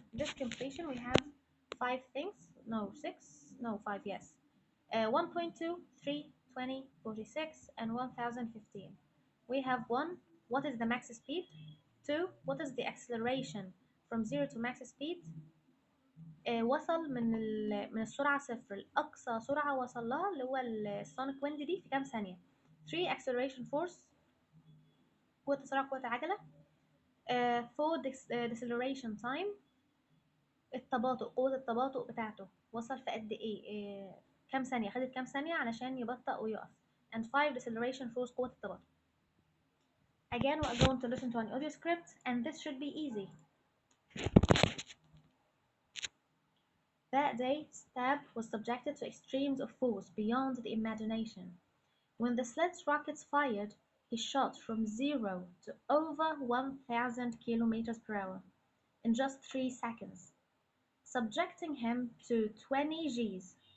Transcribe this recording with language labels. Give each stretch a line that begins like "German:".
English: This completion we have 5 things. No, 6. No, 5, yes. 1.2, 3, 20, 46, and 1015. We have 1. What is the max speed? 2. What is the acceleration from 0 to max speed?
Arabic: وصل من السرعة صفر لأقصى سرعة وصل لها اللي هو السونيك ويند دي في كام ثانية.
English: 3.
Arabic: acceleration force قوة السرعة قوة العجلة.
English: 4.
Arabic: deceleration time التباطؤ قوة التباطؤ بتاعته وصل في قد ايه كام ثانية خدت كام ثانية علشان يبطأ ويقف.
English: and 5. deceleration force
Arabic: قوة التباطؤ.
English: Again we are going to listen to an audio script and this should be easy. That day, Stab was subjected to extremes of force beyond the imagination. When the sled's rockets fired, he shot from 0 to over 1,000 kilometers per hour in just 3 seconds, subjecting him to 20 Gs.